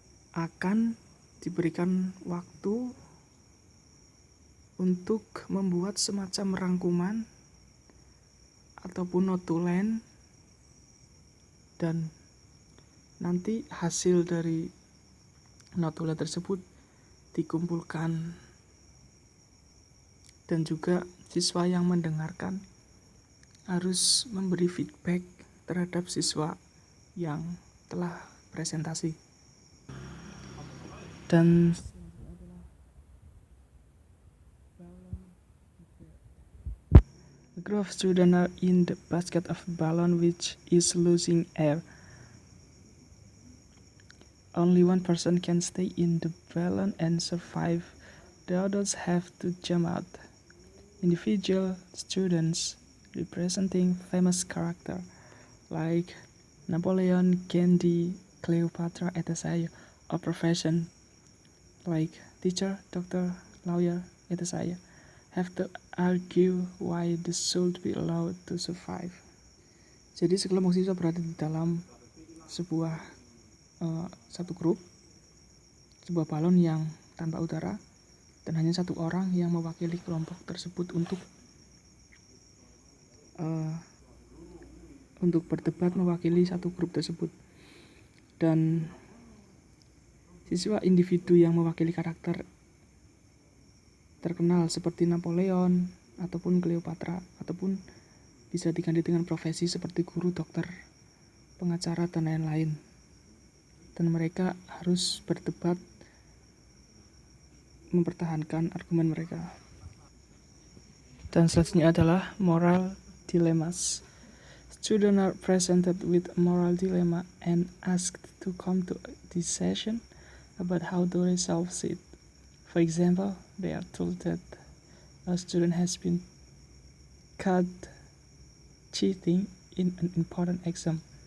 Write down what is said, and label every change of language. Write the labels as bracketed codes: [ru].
[id] akan diberikan waktu untuk membuat semacam rangkuman ataupun notulen, dan nanti hasil dari notulen tersebut dikumpulkan, dan juga siswa yang mendengarkan harus memberi feedback terhadap siswa yang telah presentasi. Dan [en] a group of students are in the basket of balloon which is losing air. Only one person can stay in the balloon and survive. The others have to jump out. Individual students representing famous characters like Napoleon, Gandhi, Cleopatra, etc. or profession like teacher, doctor, lawyer, etc. have to argue why they should be allowed to survive. [id] Jadi sekelompok siswa berada di dalam satu grup, sebuah balon yang tanpa udara, dan hanya satu orang yang mewakili kelompok tersebut untuk berdebat mewakili satu grup tersebut. Dan siswa individu yang mewakili karakter terkenal seperti Napoleon ataupun Cleopatra, ataupun bisa diganti dengan profesi seperti guru, dokter, pengacara, dan lain-lain. Dan mereka harus berdebat mempertahankan argumen mereka. Dan selanjutnya adalah moral dilemmas. [en] Students are presented with a moral dilemma and asked to come to this session about how to resolve it. For example, they are told that a student has been caught cheating in an important exam.